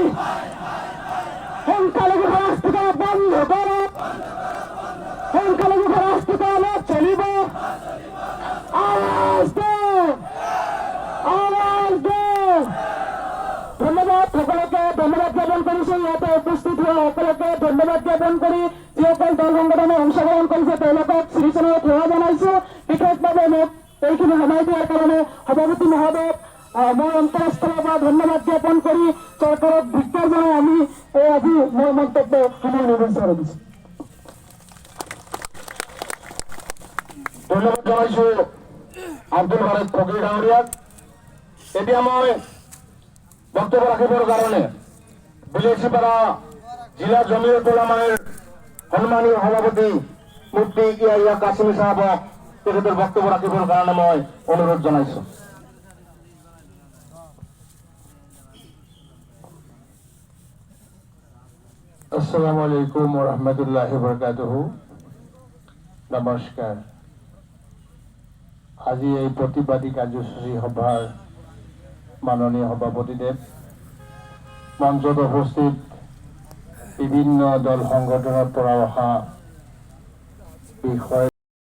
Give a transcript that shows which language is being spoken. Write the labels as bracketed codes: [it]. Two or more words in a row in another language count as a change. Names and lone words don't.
[bn] সংখ্যালঘু রাষ্ট্রটা বন্ধ করো সংখ্যালঘু রাষ্ট্রটা চলিব আওয়াজ দে আওয়াজ দে ধন্যবাদ সকলকে ধন্যবাদ জ্ঞাপন করি সেই ইয়াতে উপস্থিত হয়ে সকলকে ধন্যবাদ জ্ঞাপন করি [as] যিসকল দল সংগঠনে অংশগ্রহণ কৰিছে তেওঁলোকক শ্ৰীচৰণত সেৱা জনাইছো বিশেষভাৱে মোক এইখিনি সময় দিয়াৰ কাৰণে সভাপতি মহোদয়ক মই অন্তৰস্থলৰ পৰা ধন্যবাদ জ্ঞাপন কৰি চৰকাৰক ধিক্কাৰ জনাই আমি আজি মোৰ মন্তব্য সামৰণি মাৰিছো। ধন্যবাদ জনাইছো আব্দুল বারেক ফকির ডাঙরিয়াক। এতিয়া মই বক্তব্য রাখিবৰ কাৰণে বিলাসীপাড়া জিলা জমিয়ত উলামাৰ সন্মানীয় সভাপতি মুফতি ইয়াহিয়া কাছিমি সাহেবক তেখেতৰ বক্তব্য ৰাখিবৰ কাৰণে মই অনুৰোধ জনাইছো। [ar] السلام عليكم ورحمة الله وبركاته. [as] নমস্কাৰ। আজি এই প্ৰতিবাদী কাৰ্যসূচী সভাৰ মাননীয় সভাপতিদেৱ, মঞ্চত উপস্থিত বিভিন্ন দল সংগঠনৰ পৰা অহা বিষয়